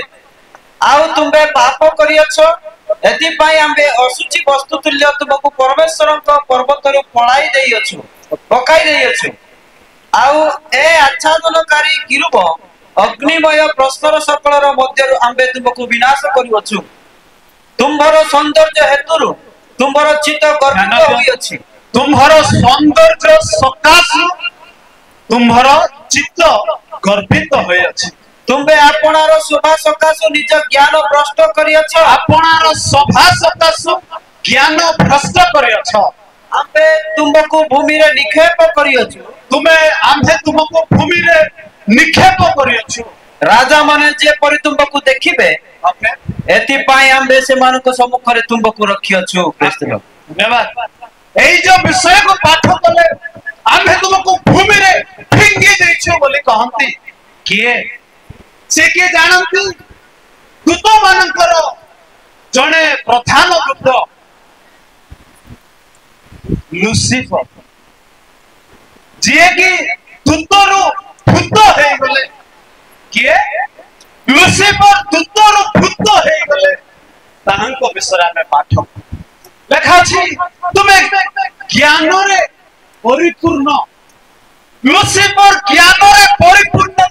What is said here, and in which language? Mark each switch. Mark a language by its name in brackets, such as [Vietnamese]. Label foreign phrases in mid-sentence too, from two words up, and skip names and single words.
[Odia] ଆଉ ତୁମ୍ଭେ ପାପ କରିଅଛ ଏଥି ପାଇଁ ଆମ୍ଭେ ଅଶୁଚି ବସ୍ତୁ ତୁଲ୍ୟ ତୁମକୁ ପରମେଶ୍ୱରଙ୍କ ପର୍ବତ ରେ ପଳାଇ ଦେଇଅଛୁ ପକାଇ ଦେଇଅଛୁ ଆଉ ଏ ଆଚ୍ଛାଦନକାରୀ କିରୁବ ଅଗ୍ନିମୟ ପ୍ରସ୍ତର ସକଳର ମଧ୍ୟରୁ ଆମ୍ଭେ ତୁମକୁ ବିନାଶ କରିଅଛୁ ତୁମ୍ଭର ସୌନ୍ଦର୍ଯ୍ୟ ହେତୁରୁ ତୁମ୍ଭର ଚିତ୍ତ ଗର୍ବିତ ହୋଇଅଛି ତୁମ୍ଭର ସୌନ୍ଦର୍ଯ୍ୟ ସକାଶୁ ତୁମ୍ଭର ଚିତ୍ତ ଗର୍ବିତ ହୋଇଅଛି ତୁମ୍ଭେ ଆପଣାର ଶୋଭା ସକାଶୁ ନିଜ ଜ୍ଞାନ ଭ୍ରଷ୍ଟ କରିଅଛ ଆପଣାର ଶୋଭା ସକାଶୁ ଜ୍ଞାନ ଭ୍ରଷ୍ଟ କରିଅଛ ଆମ୍ଭେ ତୁମକୁ ଭୂମି ରେ ନିକ୍ଷେପ କରିଅଛୁ ଆମ୍ଭେ ତୁମକୁ ଭୂମି ରେ ନିକ୍ଷେପ କରିଅଛୁ ରାଜା ମାନେ ଯେ ପରି ତୁମକୁ ଦେଖିବେ ଏଥି ପାଇଁ ଆମ୍ଭେ ସେ ମାନଙ୍କ ସମ୍ମୁଖ ରେ ତୁମକୁ ରଖିଅଛୁ କ୍ରିସ୍ତ ଧନ୍ୟବାଦ ଏଇ ଯୋ ବିଷୟ କୁ ପାଠ କଲେ ଆମ୍ଭେ ତୁମକୁ ଭୂମି ରେ ଫିଙ୍ଗି ଦେଉଛୁ ବୋଲି କହନ୍ତି କିଏ ସେ କେ ଜାଣନ୍ତି ଦୂତ ମାନଙ୍କର ଜଣେ ପ୍ରଧାନ ଦୂତ ଲୁସିଫର ଯେ କି ଦୂତର ଭୂତ ହେ ଗଲେ କିଏ ଲୁସିଫର ଦୂତର ଭୂତ ହେ ଗଲେ ତାହାଙ୍କ ବିଷୟ ରେ ପାଠ ଲେଖା ଅଛି ତୁମେ ଜ୍ଞାନ ରେ ପରିପୂର୍ଣ୍ଣ ଲୁସିଫର ଜ୍ଞାନ ରେ ପରିପୂର୍ଣ୍ଣ